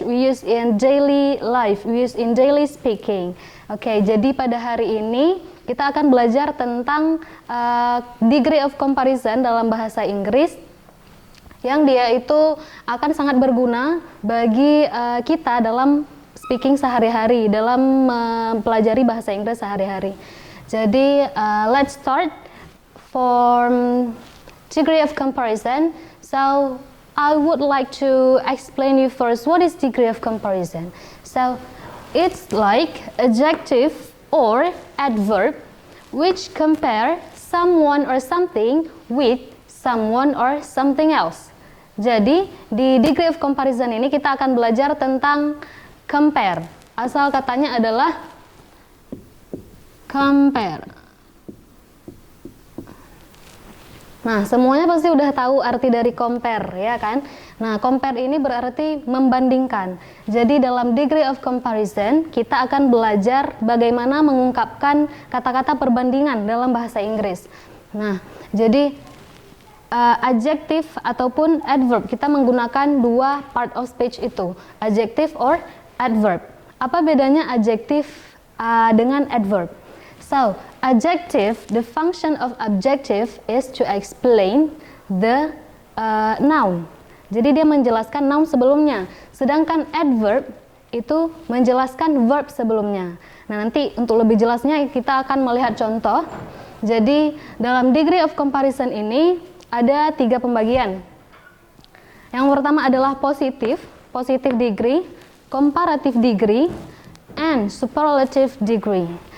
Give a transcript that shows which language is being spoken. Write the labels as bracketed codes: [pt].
[en] We use in daily life, we use in daily speaking. [id] Oke, jadi pada hari ini kita akan belajar tentang degree of comparison dalam bahasa Inggris, yang dia itu akan sangat berguna bagi kita dalam speaking sehari-hari, dalam mempelajari bahasa Inggris sehari-hari. [en] Jadi let's start for degree of comparison. So I would like to explain you first what is degree of comparison. So it's like adjective or adverb which compare someone or something with someone or something else. [id] Jadi di degree of comparison ini kita akan belajar tentang compare. Asal katanya adalah compare. Nah, semuanya pasti udah tahu arti dari compare, ya kan? Nah, compare ini berarti membandingkan. Jadi dalam degree of comparison, kita akan belajar bagaimana mengungkapkan kata-kata perbandingan dalam bahasa Inggris. Nah, jadi adjective ataupun adverb, kita menggunakan dua part of speech itu, [en] adjective or adverb. [id] Apa bedanya adjective dengan adverb? [en] So, adjective, the function of adjective is to explain the noun. [id] Jadi dia menjelaskan noun sebelumnya. Sedangkan adverb itu menjelaskan verb sebelumnya. Nah, nanti untuk lebih jelasnya kita akan melihat contoh. Jadi dalam degree of comparison ini ada 3 pembagian. Yang pertama adalah positive degree, comparative degree, and superlative degree.